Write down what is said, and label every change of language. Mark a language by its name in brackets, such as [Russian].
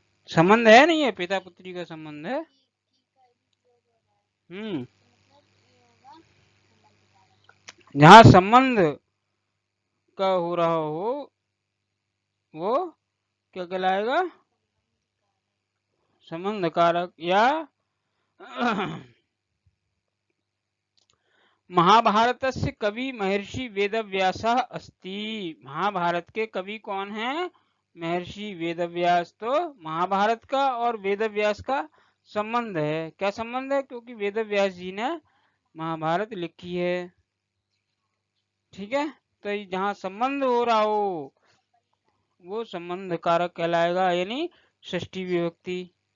[Hindi] संबंध है, नहीं है, पिता पुत्री का संबंध है। जहाँ संबंध का हो रहा हो वो क्या कहलाएगा? संबंध कारक। [Sanskrit] या महाभारतस्य कवि महर्षि वेदव्यासः अस्ति। [Hindi] महाभारत के कवि कौन है? महर्षि वेदव्यास। तो महाभारत का और वेदव्यास का संबंध है। क्या संबंध है? क्योंकि वेदव्यास जी ने महाभारत लिखी है। ठीक है, तो जहाँ संबंध हो रहा हो वो संबंध कारक कहलाएगा, यानी षष्ठी विभक्ति।